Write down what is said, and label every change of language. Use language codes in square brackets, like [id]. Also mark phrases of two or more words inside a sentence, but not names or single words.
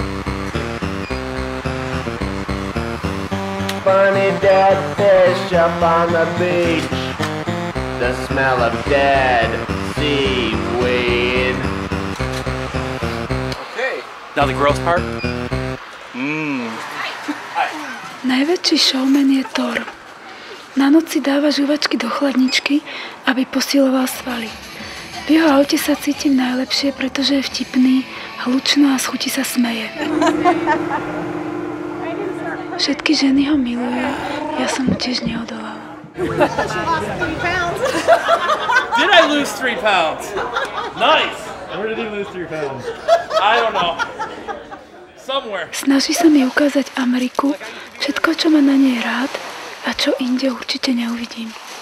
[en] Funny dead fish up on the beach. The smell of dead seaweed. Okay. Now the gross part. [sk] Najväčší showman je Thor. Na noc si dáva žuvačky do chladničky, aby posiloval svaly. V jeho aute sa cítim najlepšie, pretože je vtipný, hlučno a z chuti sa smeje. Všetky ženy ho milujú, ja som mu tiež neodolala. [en] Did I lose 3 pounds? Nice! Where did he lose 3 pounds? I don't know. Somewhere. [sk] Snaží sa mi ukázať Ameriku, všetko, čo má na nej rád a čo inde určite neuvidím.